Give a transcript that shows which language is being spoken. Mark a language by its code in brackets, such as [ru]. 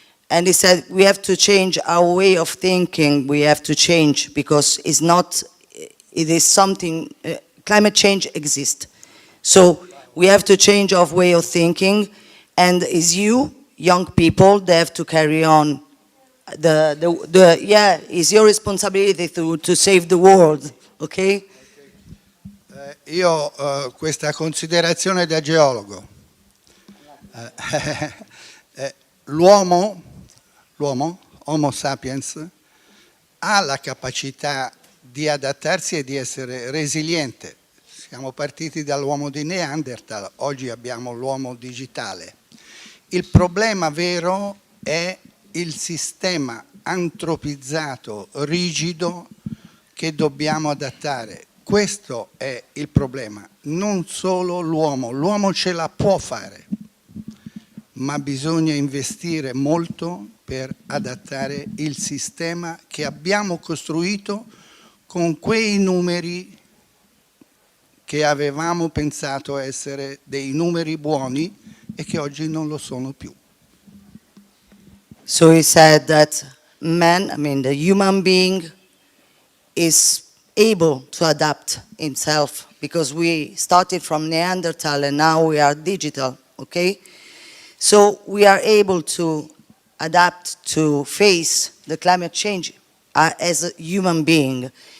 [en] And he said, we have to change our way of thinking. We have to change because it is something, climate change exists. So we have to change our way of thinking. And it's you, young people, they have to carry on. It's your responsibility to save the world, okay? [it] Io questa considerazione da geologo. L'uomo, Homo sapiens, ha la capacità di adattarsi e di essere resiliente. Siamo partiti dall'uomo di Neanderthal, oggi abbiamo l'uomo digitale. Il problema vero è il sistema antropizzato, rigido, che dobbiamo adattare. Questo è il problema, non solo l'uomo ce la può fare, ma bisogna investire molto per adattare il sistema che abbiamo costruito con quei numeri che avevamo pensato essere dei numeri buoni e che oggi non lo sono più. [en] So he said that man, I mean the human being, is able to adapt himself because we started from Neanderthal and now we are digital, okay? So we are able to adapt to face the climate change as a human being.